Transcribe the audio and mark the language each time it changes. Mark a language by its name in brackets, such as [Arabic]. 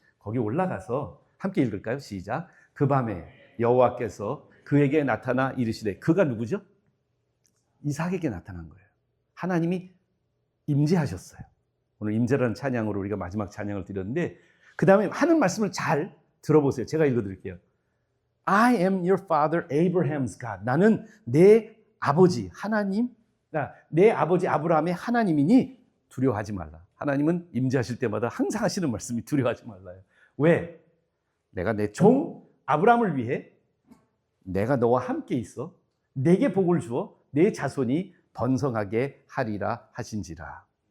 [Korean] 거기 올라가서 함께 읽을까요? 시작. 그 밤에 여호와께서 그에게 나타나 이르시되 그가 누구죠? 이삭에게 나타난 거예요. 하나님이 임재하셨어요. 오늘 임재라는 찬양으로 우리가 마지막 찬양을 드렸는데 그 다음에 하는 말씀을 잘 들어보세요. 제가 읽어드릴게요. [English] I am your father Abraham's God. [Korean] 나는 내 아버지 하나님, 내 아버지 아브라함의 하나님이니 두려워하지 말라. 하나님은 임재하실 때마다 항상 하시는 말씀이 두려워하지 말라요. 왜? 내가 내 종 아브라함을 위해 내가 너와 함께 있어 내게 복을 주어 내 자손이 번성하게 하리라 하신지라.